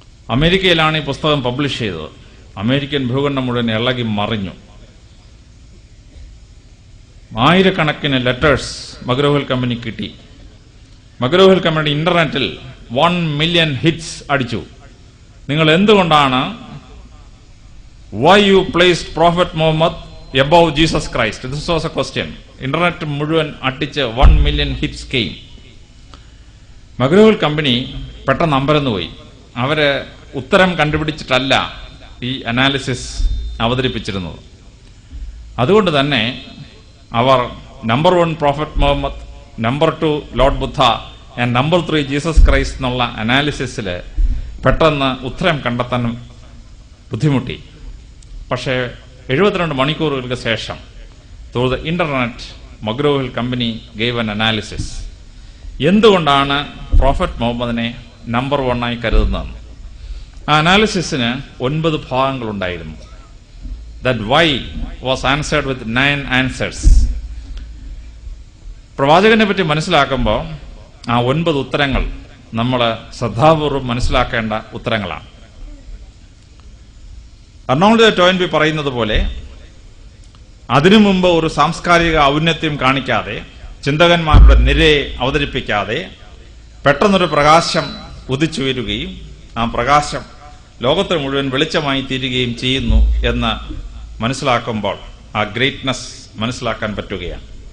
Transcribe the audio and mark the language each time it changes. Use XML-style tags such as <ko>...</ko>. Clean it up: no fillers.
<ml>അമേരിക്കയിലാണ് ഈ പുസ്തകം പബ്ലിഷ് ചെയ്തത്. അമേരിക്കൻ ഭൂഖണ്ഡം മുഴുവൻ ഇളകി മറിഞ്ഞു. ആയിരക്കണക്കിന് ലെറ്റേഴ്സ് മഗ്രോ-ഹിൽ കമ്പനി കിട്ടി. മഗ്രോ-ഹിൽ കമ്പനി ഇന്റർനെറ്റിൽ 1 മില്യൺ ഹിറ്റ്സ് അടിച്ചു. നിങ്ങൾ എന്തുകൊണ്ടാണ്</ml> <en>why you placed Prophet Muhammad above Jesus Christ? This was a question.</en> <ml>Internet മുഴുവൻ അടിച്ച് 1 മില്യൺ ഹിറ്റ്സ് കെയിം. മഗ്രോ-ഹിൽ കമ്പനി പെട്ടെന്ന് അമ്പരന്ന് പോയി. അവര് ഉത്തരം കണ്ടുപിടിച്ചിട്ടല്ല ഈ അനാലിസിസ് അവതരിപ്പിച്ചിരുന്നത്. അതുകൊണ്ട് തന്നെ അവർ number 1 prophet Muhammad, number 2 Lord Buddha and number 3 Jesus Christ എന്നുള്ള അനാലിസിസിൽ പെട്ടെന്ന് ഉത്തരം കണ്ടെത്താൻ ബുദ്ധിമുട്ടി. പക്ഷേ 72 മണിക്കൂറുകൾക്ക് ശേഷം</ml> <en>through the internet</en> <ml>McGraw-hill company</ml> <en>Gave an analysis.</en> <ml>എന്തുകൊണ്ടാണ് പ്രോഫറ്റ് മുഹമ്മദിനെ നമ്പർ 1 ആയി കരുതുന്നത്? ആ അനാലിസിസിന് 9 ഭാഗങ്ങളുണ്ടായിരുന്നു.</ml> <en>That why was answered with 9 answers.</en> <ml>പ്രവാചകനെ പറ്റി മനസ്സിലാക്കുമ്പോൾ ആ 9 ഉത്തരങ്ങൾ നമ്മൾ ശ്രദ്ധാപൂർവം മനസ്സിലാക്കേണ്ട ഉത്തരങ്ങളാണ്. അർണോൾഡ് ടോയിൻബി പറയുന്നത് പോലെ അതിനു മുമ്പ് ഒരു സാംസ്കാരിക ഔന്നത്യം കാണിക്കാതെ, ചിന്തകന്മാരുടെ നിരയെ അവതരിപ്പിക്കാതെ പെട്ടെന്നൊരു പ്രകാശം ഉദിച്ചുയരുകയും ആ പ്രകാശം ലോകത്തിന് മുഴുവൻ വെളിച്ചമായി തീരുകയും ചെയ്യുന്നു എന്ന് മനസ്സിലാക്കുമ്പോൾ ആ ഗ്രേറ്റ്നസ് മനസ്സിലാക്കാൻ പറ്റുകയാണ്.</ml>